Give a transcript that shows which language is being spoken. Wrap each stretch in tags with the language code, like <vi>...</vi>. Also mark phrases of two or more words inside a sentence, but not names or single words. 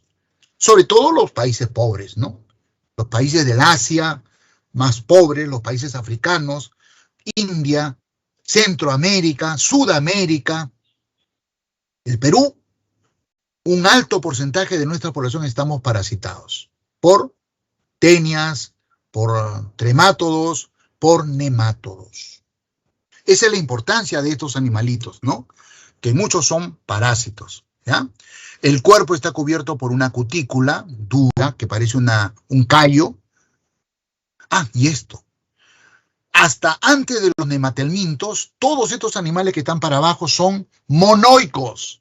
<es>Sobre todo los países pobres, ¿no? Los países del Asia más pobres, los países africanos, India, Centroamérica, Sudamérica, el Perú, un alto porcentaje de nuestra población estamos parasitados por tenias, por tremátodos, por nemátodos. Esa es la importancia de estos animalitos, ¿no? Que muchos son parásitos, ¿ya? El cuerpo está cubierto por una cutícula dura que parece un callo. Y esto. Hasta antes de los nematelmintos, todos estos animales que están para abajo son monoicos.</es>